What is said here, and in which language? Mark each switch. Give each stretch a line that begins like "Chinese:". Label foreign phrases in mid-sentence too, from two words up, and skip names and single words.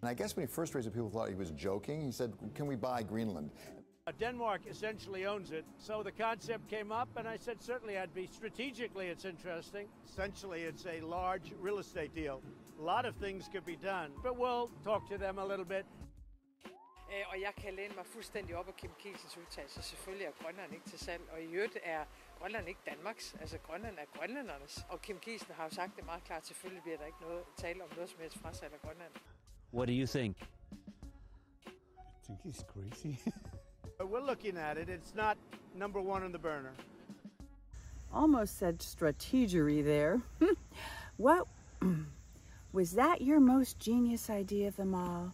English: And I guess when he first raised it, people thought he was joking. He said, can we buy Greenland? Denmark essentially owns it, so the concept came up, and I said, certainly I'd be, strategically it's interesting. Essentially, it's a large real estate deal. A lot of things could be done, but we'll talk to them a little bit.
Danish: Og jeg kan læne mig fuldstændig op af Kim Kielsens udtalelse. Selvfølgelig er Grønland ikke til salg, og i øvrigt er Grønland ikke Danmarks. Altså Grønland er grønlændernes. Og Kim Kielsen har jo sagt det meget klart, selvfølgelig bliver der ikke noget tale om noget som helst frasalg af Grønland.
English: What do you think? I think he's crazy. We're looking at it. It's not number one on the burner. Almost said strategery there. What was that your most genius idea of them all?